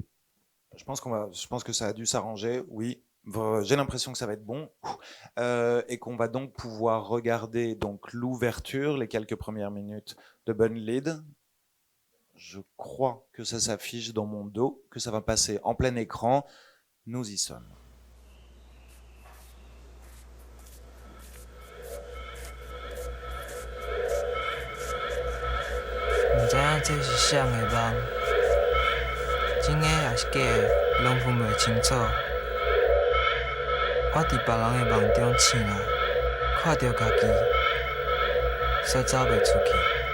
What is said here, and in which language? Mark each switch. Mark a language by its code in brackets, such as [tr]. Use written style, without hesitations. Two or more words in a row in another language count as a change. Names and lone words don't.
[fr] Je pense que ça a dû s'arranger, oui. J'ai l'impression que ça va être bon et qu'on va donc pouvoir regarder donc l'ouverture, les quelques premières minutes de Bunlid. Je crois que ça s'affiche dans mon dos, que ça va passer en plein écran. Nous y sommes. [nan] 唔知影这是谁的梦，真的还是假的，拢分袂清楚。我伫别人的梦中醒来，看到家己，煞走袂出去。